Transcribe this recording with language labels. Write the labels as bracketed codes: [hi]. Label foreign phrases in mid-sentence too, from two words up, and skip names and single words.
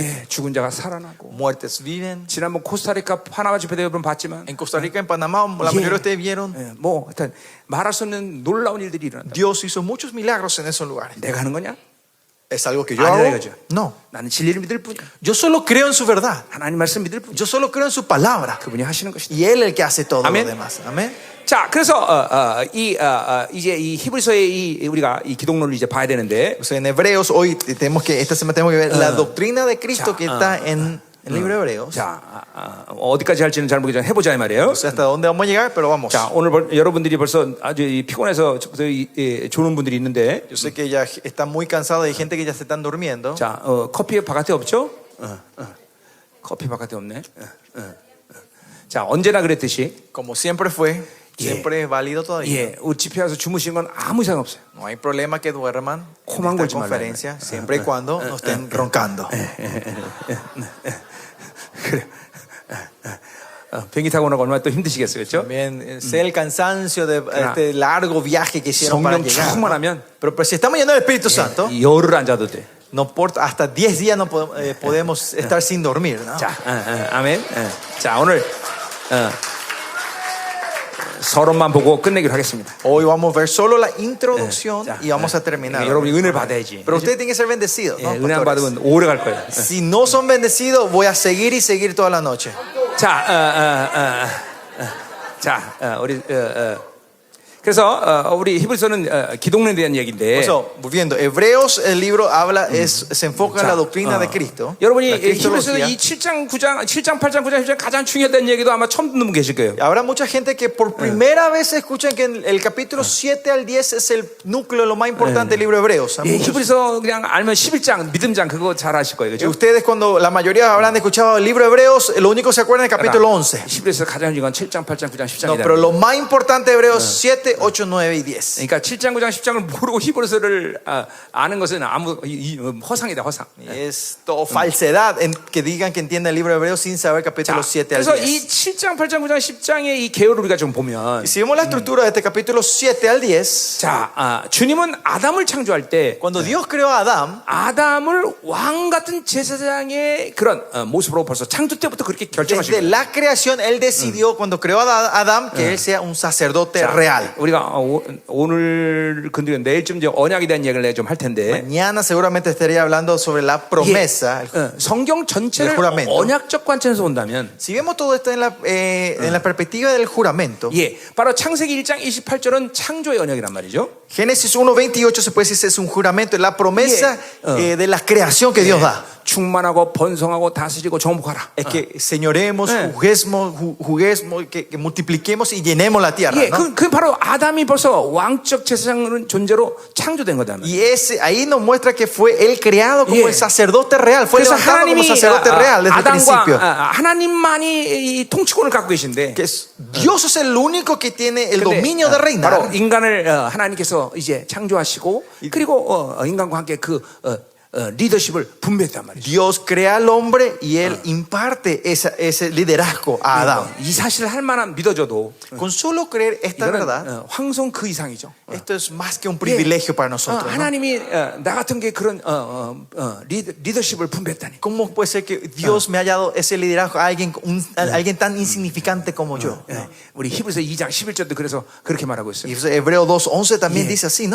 [ko] 예, 죽은 자가 살아나고. [es] Muertes viven. [ko] 지난번 코스타리카 파나마 집회 때 여러분 봤지만 [es] En Costa Rica, en Panamá, la mayoría de ustedes vieron, [ko] 예, 뭐 하여튼 말할 수 없는 놀라운 일들이 일어난다. [es] Dios hizo muchos milagros en esos lugares. [ko] 내가 하는 거냐? [es] ¿Es algo que yo [ko] 아니라 [es] hago? [ko] 이거죠. [es] No. [ko] 나는 진리를 믿을 뿐이야. [es] Yo solo creo en su verdad. [ko] 하나님 말씀 믿을 뿐이야. [es] Yo solo creo en su palabra. [ko] 그분이 하시는 것이다. [es] Y Él el que hace todo Amén. lo demás. Amén. [ko] 자, 그래서 이제 이 히브리서의 우리가 이 기독론을 이제 봐야 되는데, [es] O sea, en Hebreos, esta semana tenemos que ver la doctrina de Cristo que está en el libro de Hebreos. [ko] 자, 어디까지 할지는 잘 모르겠지만 해보자 이 말이에요. [es] No sé hasta dónde vamos a llegar, pero vamos. [ko] 자, 오늘 여러분들이 벌써 아주 피곤해서 조는 분들이 있는데, [es] Yo sé que ya están muy cansados, hay gente que ya se están durmiendo. [ko] 자, 커피 바깥에 없죠? 커피 바깥에 없네. 자, 언제나 그랬듯이, [es] Como siempre fue, siempre es válido todavía. [ko] 예, 우리 집회 와서 주무시는 건 아무 이상 없어요. [es] No hay problema que duerman en [ko] 코만 [es] esta [ko] 골지 말라. [es] conferencia, siempre y cuando no estén roncando. [ko] 그래. 비행기 타고 나고 얼마나 또 힘드시겠어요, 그렇죠? [es] También sé el cansancio de este largo viaje que hicieron para [ko] 성령 [es] llegar. [ko] 충만하면 [es] Pero si estamos llenos del Espíritu Santo, [ko] 열흘 안 자도 돼. [es] no importa, hasta 10 días no podemos estar sin dormir, ¿no? [ko] 자, 아멘. 자, 오늘 서론만 보고 끝내기로 하겠습니다. [es] Hoy vamos a ver solo la introducción [ko] 자, [es] y vamos a terminar. [ko] 여러분이 은혜를 받아야지. [es] Pero ustedes tienen que ser bendecidos, ¿no? [ko] 은혜 안 [es] pastores? [ko] 받으면 오래 갈 거예요. [es] Si no son bendecidos, voy a seguir y seguir toda la noche. [ko] 자, 우리 그래서 우리 히브리서는 기독론에 대한 얘기인데. [es] So, volviendo, Hebreos, el libro habla, se enfoca en la doctrina de Cristo. [ko] 여러분이 [es] la [ko] 히브리서 [es] cristología. [ko] 이 7장, 9장, 7장, 8장, 9장, 10장 가장 중요하다는 얘기도 아마 처음 듣는 분 계실 거예요. [es] Habrá mucha gente que por primera vez escuchan que el capítulo 7 al 10 es el núcleo, lo más importante del libro de Hebreos. [ko] 예, 히브리서 그냥 알면 11장 믿음장 그거 잘 아실 거예요, [es] Y [ko] 그렇죠? [es] ustedes cuando la mayoría habrán escuchado el libro de Hebreos, lo único que se acuerdan es el capítulo 11. [ko] 히브리서 가장 중요한 7장, 8장, 9장, [es] No, [ko] 10장이다. [es] pero lo más importante de Hebreos 7, 8, 9 y 10. [ko] 그러니까 7장, 9장, 10장을 모르고 히브리서를 아는 것은 아무 허상이다, 허상. [es] Es todo falsedad que digan que entienden el libro de Hebreos sin saber capítulo 7 al [ko] 그래서 [es] 10. [ko] 이 7장, 8장, 9장, 10장의 이 개요를 우리가 좀 보면, [es] Y si vemos la estructura de este capítulo 7 al 10, [ko] 자, 주님은 아담을 창조할 때 [es] cuando Dios creó a Adán, [ko] 아담을 왕 같은 제사장의 그런 모습으로 벌써 창조 때부터 그렇게 결정하신 [es] desde [ko] 거예요. [es] la creación, Él decidió cuando creó a Adán que él sea un sacerdote real. [ko] 우리가 오늘 근데 내일쯤 이제 언약에 대한 얘기를 내가 좀 할 텐데, [es] Mañana seguramente estaría hablando sobre la promesa. [ko] 성경 전체를 [es] el juramento. [ko] 언약적 관점에서 본다면, [es] Si vemos todo esto en la perspectiva del juramento, [ko] 예, 바로 창세기 1장 28절은 창조의 언약이란 말이죠. [es] Génesis 1:28 se puede decir es un juramento, es la promesa de la creación que Dios da. [ko] 충만하고 번성하고 다스리고 정복하라. [es] Es que señoremos, juguemos, que multipliquemos y llenemos la tierra. [ko] 예, [es] ¿no? [ko] 그 바로 아담이 벌써 왕적 제사장 존재로 창조된 거다. [es] Y ahí nos muestra que fue él creado como el sacerdote real, fue [ko] 그래서 [es] levantado como [ko] 하나님이 [es] sacerdote real desde el principio. [ko] 아담과 하나님만이 이 통치권을 갖고 계신데, [es] Que Dios es el único que tiene el dominio de [ko] 바로 [es] reinar. [ko] 인간을 하나님께서 이제 창조하시고, 그리고 인간과 함께 그 리더십을 분배했단 말이죠. [es] Dios crea al hombre y él imparte ese liderazgo a Adán. [ko] 이 사실을 할 만한 믿어져도 [es] Con solo creer esta verdad, [ko] 이거는 황송 그 이상이죠. [es] esto es más que un privilegio para nosotros. ¿no? [ko] 하나님이 나 같은 게 그런 리더십을 분배했다니. [es] ¿Cómo puede ser que Dios me haya dado ese liderazgo a alguien tan insignificante como yo? [ko] 우리 히브리서 2장 11절도 그래서 그렇게 말하고 있어요. [es] Y Hebreo 2:11 también dice así, ¿no?